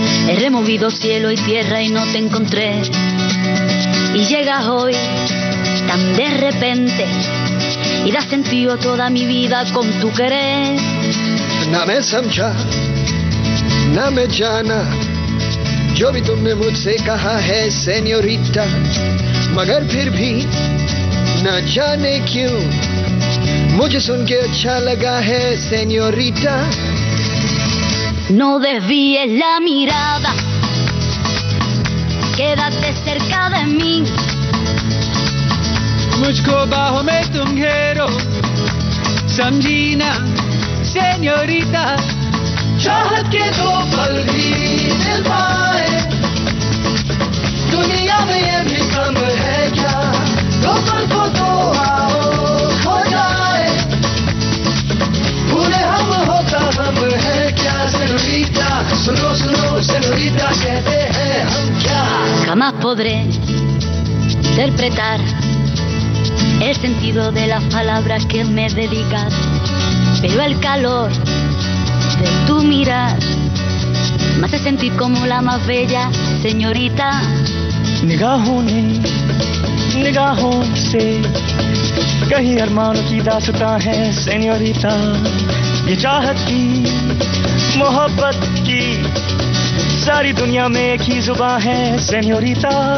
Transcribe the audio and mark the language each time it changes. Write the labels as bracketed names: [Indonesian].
[Spanish] He removido cielo y tierra y no te encontré. Y llegas hoy tan de repente y das sentido a toda mi vida con tu querer. [Hindi] ना मैं समझा ना मैं जाना जो भी तुमने मुझसे कहा है सेन्योरिटा, मगर फिर भी न जाने क्यों मुझे सुन के अच्छा लगा है señorita. [Spanish] No desvíes la mirada, quédate cerca de mí. [Hindi] मुझको बाहों में तुम घेरो, समझी ना señorita. चाहत के दो पल भी मिल पाए, दुनिया में ये भी कम है क्या, दो पल को तो आओ हो जाए, भूले हम होता हम है क्या señorita. सुनो सुनो señorita कहते हैं हम क्या. [Spanish] Jamás podré interpretar el sentido de las palabras que me dedicas, pero el calor de tu mirar me hace sentir como la más bella señorita. [Hindi] निगाहों ने निगाहों से कहीं अरमानों की दास्तां है señorita. ये चाहत की मोहब्बत की सारी दुनिया में एक ही जुबान है señorita.